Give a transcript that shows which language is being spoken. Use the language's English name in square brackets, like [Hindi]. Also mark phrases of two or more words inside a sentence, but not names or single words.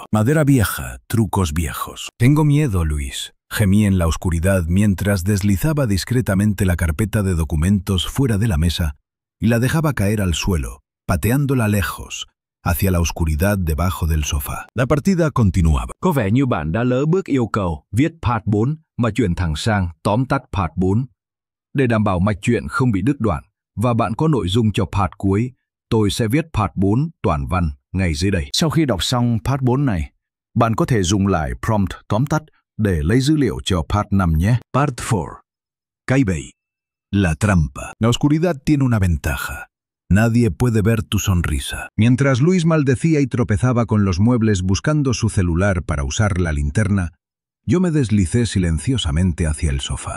[Spanish] Madera vieja, trucos viejos. Tengo miedo, Luis. Gemí en la oscuridad mientras deslizaba discretamente la carpeta de documentos fuera de la mesa y la dejaba caer al suelo, pateándola lejos, hacia la oscuridad debajo del sofá. La partida continuaba. [Vietnamese] Có vẻ như bạn đã lỡ bước yêu cầu viết part 4 mà chuyển thẳng sang tóm tắt part 4. Để đảm bảo mạch truyện không bị đứt đoạn và bạn có nội dung cho part cuối, tôi sẽ viết part 4 toàn văn ngay dưới đây. Sau khi đọc xong part 4 này, bạn có thể dùng lại prompt tóm tắt để lấy dữ liệu cho part 5 nhé. [English] Part 4. [Spanish] Kaibei. La trampa. La oscuridad tiene una ventaja. Nadie puede ver tu sonrisa. Mientras Luis maldecía y tropezaba con los muebles buscando su celular para usar la linterna, yo me deslicé silenciosamente hacia el sofá.